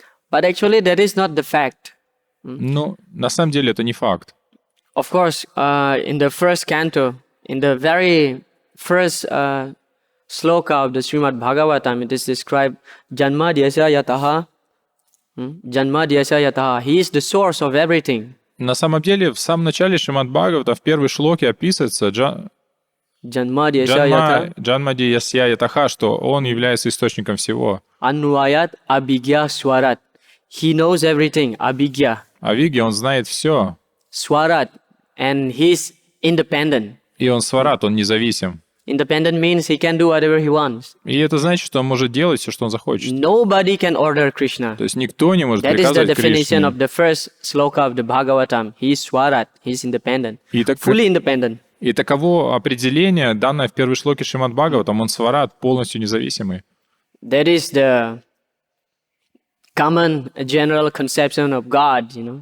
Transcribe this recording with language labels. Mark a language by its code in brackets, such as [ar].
[en] But actually that is not the fact. [ru] Но на самом деле это не факт. [en] Of course, in the first canto, in the very first sloka of the Shrimad Bhagavatam, it is described [sa] Janma Dyasya Yataha. Janma Dyasya Yataha. [en] He is the source of everything. [ru] На самом деле, в самом начале Шримад Бхагавата в первой шлоке описывается [sa] Janma Dyasya [ru] Ятаха, что он является источником всего. [sa] Anvayat Abhigya Swarat. [en] He knows everything. [sa] Abhigya. [ru] Авиги, он знает все. [en] Swarat. And he's independent. [ru] И он сварат, он независим. [en] Independent means he can do whatever he wants. [ru] И это значит, что он может делать все, что он захочет. [en] Nobody can order Krishna. [ru] То есть никто не может [en] That is the [ru] приказывать [en] definition [ru] Кришне. [en] of the first sloka of the Bhagavatam. He is Swarat. He is independent. Fully independent. [ru] И таково определение, данное в первой шлоке Шримад Бхагаватам, он сварат, полностью независимый. [en] That is the common general conception of God,